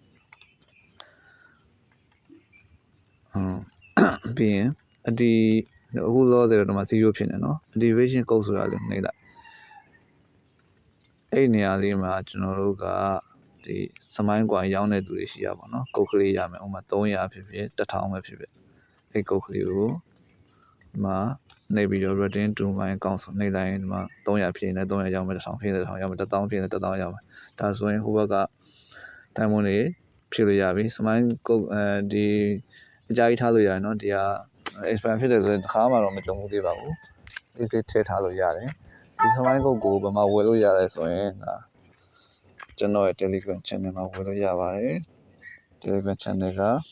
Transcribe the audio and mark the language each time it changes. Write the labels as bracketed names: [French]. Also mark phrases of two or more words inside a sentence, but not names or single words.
[Burmese] ပြီးရင်အခုလောဆယ်တော့ဒီမှာ0ဖြစ်နေနော် [English] activation code [Burmese] ဆိုတာလေးနှိပ်လိုက်အဲ့နေရာလေးမှာကျွန်တော်တို့ကဒီ Smile coin ရောင်းတဲ့သူတွေရှိရပါတော့ကုတ်ကလေးရမယ်ဥပမာ300ဖြစ်ဖြစ်1000 ပဲဖြစ်ဖြစ်အဲ့ကုတ်ကလေးကိုဒီမှာနှိပ်ပြီးတော့ [English] redeem to my account [Burmese] ဆိုနှိပ်လိုက်ရင်ဒီမှာ300ဖြစ်နေ300ရောက်မယ်1000ဖြစ်နေ1000ရောက်မယ်1000ဖြစ်နေ1000ရောက်မယ်ဒါဆိုရင်ဟိုဘက်က Diamond တွေဖြည့်လို့ရပြီ Smile ကုတ်ဒီအကြိုက်ထားလို့ရတယ်เนาะဒီက expand ဖြစ်တယ်ဆိုရင်တစ်ခါမှတော့မကြုံဘူးသေးပါဘူးဒီစစ်ထည့်ထားလို့ရတယ်ဒီ Smile ကုတ်ကိုဘယ်မှာဝယ်လို့ရလဲဆိုရင်ဒါကျွန်တော်ရဲ့ [English] Telegram channel [Burmese] မှာဝယ်လို့ရပါတယ် [English] Telegram channel [Burmese] က